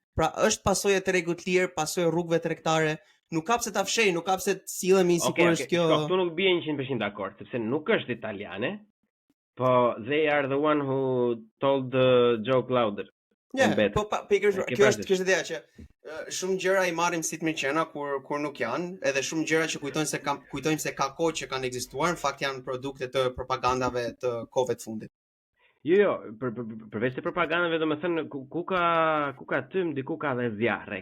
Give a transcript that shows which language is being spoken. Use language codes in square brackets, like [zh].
[sq] Pra është pasojë e tregut lirë, pasojë rrugëve tregtare, nuk ka pse ta fshej, nuk ka pse të sillemi sikur është kjo. Shko, këtu nuk bie 100% dakord, sepse nuk është italiane. [en] Po, they are the one who told the joke louder. [sq] Po kjo është ideja që shumë gjëra i marrim si të mirëqena kur nuk janë, edhe shumë gjëra që kujtojmë se ka kohë që kanë ekzistuar, në fakt janë produkte të propagandave të kohëve të fundit. Jo, përveç të propagandave, domethënë ku ka tym, diku ka dhe zjarre.